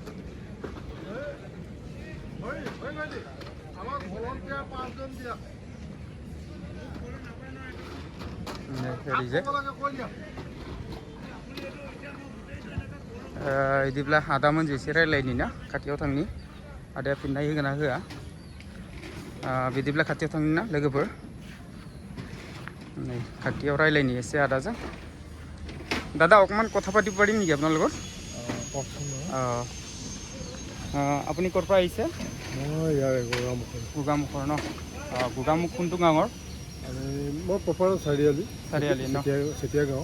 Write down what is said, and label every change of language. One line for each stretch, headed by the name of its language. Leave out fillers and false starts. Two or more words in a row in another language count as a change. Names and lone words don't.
Bodo: ओरैजाय बिदिब्ला आदामोनजों एसे रायलायनि ना खाथियाव थांनि आदाया फिननाय होगोन ना होआ बिदिब्ला खाथियाव थांनि ना लोगोफोर नै खाथियाव रायलायनि एसे आदाजों
Assamese: দাদা অকণমান কথা পাতিব পাৰিম নেকি আপোনাৰ লগত আপুনি ক'ৰ পৰা আহিছে মই ইয়াৰে গোগামুখৰ ন গোগামুখ কোনটো গাঁৱৰ মই প্ৰপাৰ চাৰিআলি ন চেতিয়া গাঁও